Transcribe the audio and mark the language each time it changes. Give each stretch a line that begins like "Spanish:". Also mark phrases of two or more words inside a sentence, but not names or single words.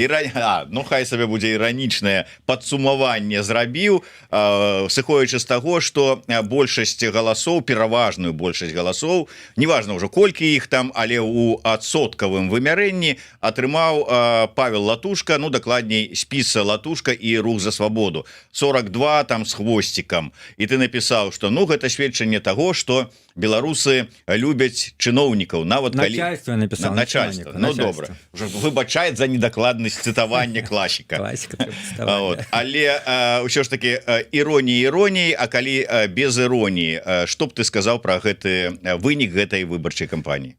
Belarusian: ну хай сабе будзе іранічнае падсумаванне зрабіў, сыходзячы з таго, што большасць галасоў, пераважную большасць галасоў, неважна ўжо колькі іх там, але ў адсоткавым вымярэнні атрымаў Павел Латушка, ну дакладней спіс Латушка і Рух за свабоду, 42 там
Russian: с хвостиком,
Belarusian: і
Russian: ты написал, что
Belarusian: ну гэта сведчанне того, что беларусы любяць чыноўнікаў, нават начальство калі... написал, начальство. Ну добра, выбачает за недокладнасць цытавання класіка. Але ўсё ж таки іроніяй, а калі без іроніі, што б ты сказаў про гэты вынік гэтай выбарчай кампаніі?